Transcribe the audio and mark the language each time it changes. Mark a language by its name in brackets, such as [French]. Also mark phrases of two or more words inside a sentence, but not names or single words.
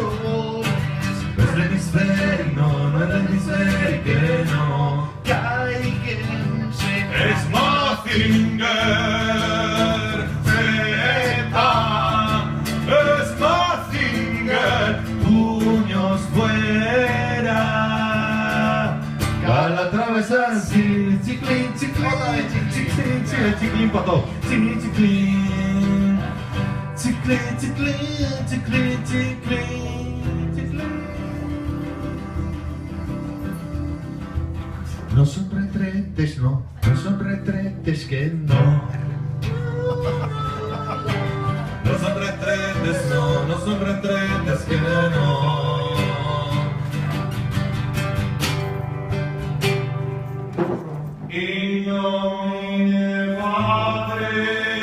[Spanish] No es el hemisférico, no es el hemisférico, no, caiganse. Es Mazinger, Zeta, es Mazinger, puños fuera, Calatrava, sí, chiclín, chiclín, chiclín, chiclín, pato, chiclín, chiclín, chiclín, chiclín, chiclín, chiclín, chiclín. No son retretes, no son retretes, que no. No son retretes, no son retretes, que no. Y no mi padre.